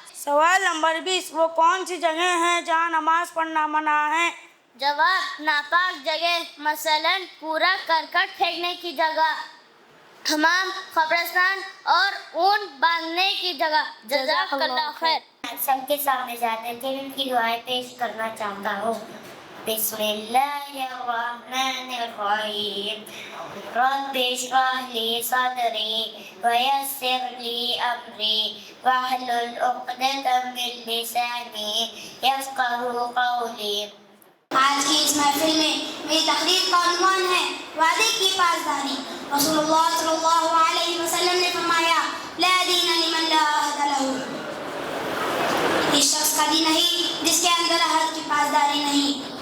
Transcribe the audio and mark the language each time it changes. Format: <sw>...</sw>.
<ur>سوال نمبر 20، وہ کون سی جگہ ہیں جہاں نماز پڑھنا منع ہے؟ جواب، ناپاک جگہ، مثلا کوڑا کرکٹ پھینکنے کی جگہ، حمام، قبرستان اور اون باندھنے کی جگہ۔ جزاک اللہ خیر۔ سب کے سامنے جاتے تھے ان کی دعائیں پیش کرنا چاہتا ہوں۔</ur> <ar>بسم الله الرحمن الرحيم رب اشرح لي صدري ويسر لي أمري واحلل عقدة من لساني يفقه قولي.</ar> <ur>آج کی اس محفل میں میری تقریر کا عنوان ہے وعدے کی پاسداری. رسول اللہ صلی اللہ علیہ وسلم نے فرمایا</ur> <ar>لا دین لمن لا عہد لہ.</ar> <ur>اس شخص کا دین نہیں جس کے اندر عہد کی پاسداری نہیں.</ur>